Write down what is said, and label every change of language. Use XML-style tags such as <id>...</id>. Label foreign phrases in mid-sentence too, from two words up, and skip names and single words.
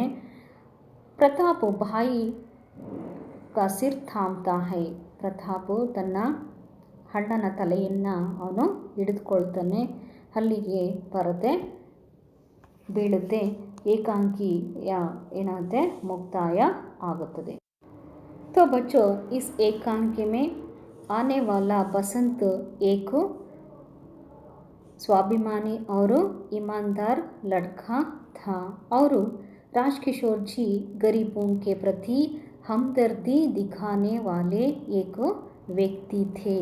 <hi>प्रताप भाई का सिर थामता है.</hi> <kn>ಪ್ರತಾಪ್ ತನ್ನ ಅಣ್ಣನ ತಲೆಯನ್ನು ಅವನು ಹಿಡಿದುಕೊಳ್ತಾನೆ. ಅಲ್ಲಿಗೆ ಪರದೆ ಬೀಳುತ್ತೆ. ಏಕಾಂಕಿಯ ಏನಾಗುತ್ತೆ, ಮುಕ್ತಾಯ ಆಗುತ್ತದೆ.</kn> <hi>तो बच्चों, इस एकांकी में आने वाला बसंत एक स्वाभिमानी और ईमानदार लड़का था और राजकिशोर जी गरीबों के प्रति हमदर्दी दिखाने वाले एक व्यक्ति थे.</hi>